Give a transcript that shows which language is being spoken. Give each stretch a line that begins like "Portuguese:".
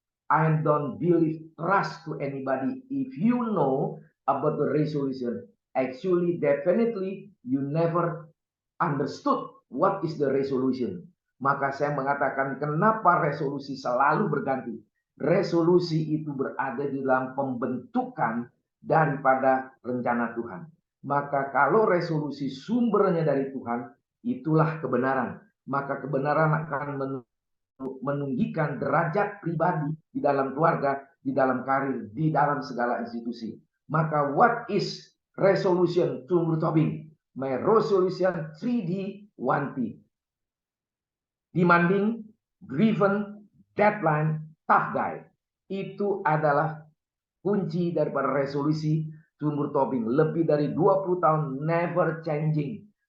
English: I don't believe trust to anybody if you know about the resolution. Actually, definitely you never understood what is the resolution.
Indonesian: Maka saya mengatakan kenapa resolusi selalu berganti. Resolusi itu berada di dalam pembentukan daripada rencana Tuhan. Maka kalau resolusi sumbernya dari Tuhan, itulah kebenaran. Maka kebenaran akan meninggikan derajat pribadi di dalam keluarga, di dalam karir, di dalam segala institusi. Maka
English: what is resolution Tumbuh Tobing? My resolution 3D 1P. Demanding, driven, deadline, tough guy.
Indonesian: Itu adalah kunci daripada resolusi Tumbuh Tobing. Lebih dari 20 tahun
English: never changing.